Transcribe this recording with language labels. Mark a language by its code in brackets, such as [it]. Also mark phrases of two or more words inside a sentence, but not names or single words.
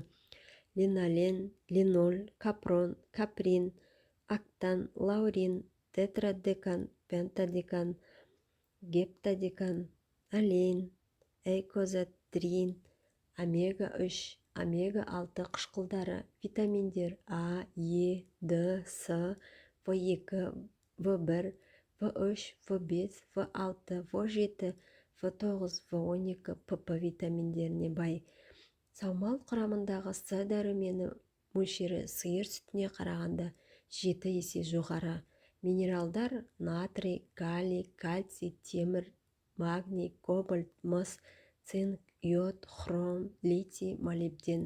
[kk] Линолен, линоль, капрон, каприн, октан, лаурин, тетрадекан, пентадекан, гептадекан, алейн, эйкозатрин, омега-3, омега-6 қышқылдары, витаминдер А, Е, Д, С, В2, В1, В3, В5, В6, В7, В9, В12, ПП витаминдеріне бай. Саумал құрамындағы С дәрумені мөлшері сиыр сүтіне қарағанда 7 есе жоғары. Минералдар натрий, калий, кальций, темір, магний, кобальт, мыс, цинк, йод, хром, литий, молибден.